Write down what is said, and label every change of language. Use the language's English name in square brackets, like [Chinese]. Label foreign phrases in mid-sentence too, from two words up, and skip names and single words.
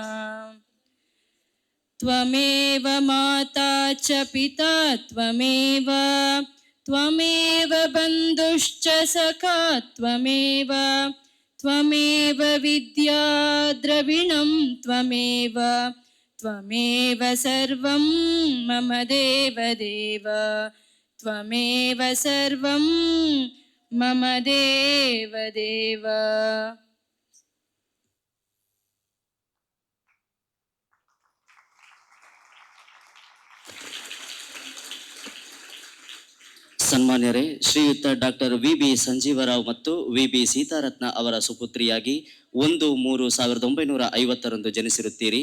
[Sanskrit] त्वमेव माता च पिता त्वमेव त्वमेव बन्धुश्च सखा त्वमेव त्वमेव विद्या द्रविणं त्वमेव त्वमेव सर्वं मम देवदेव त्वमेव सर्वं मम देवदेव। [Kannada] ಸನ್ಮಾನ್ಯರೇ, ಶ್ರೀಯುತ ಡಾಕ್ಟರ್ ವಿ.ಬಿ. ಸಂಜೀವರಾವ್ ಮತ್ತು ವಿ.ಬಿ. ಸೀತಾರತ್ನ ಅವರ ಸುಪುತ್ರಿಯಾಗಿ 1/3/1950 ಜನಿಸಿರುತ್ತೀರಿ.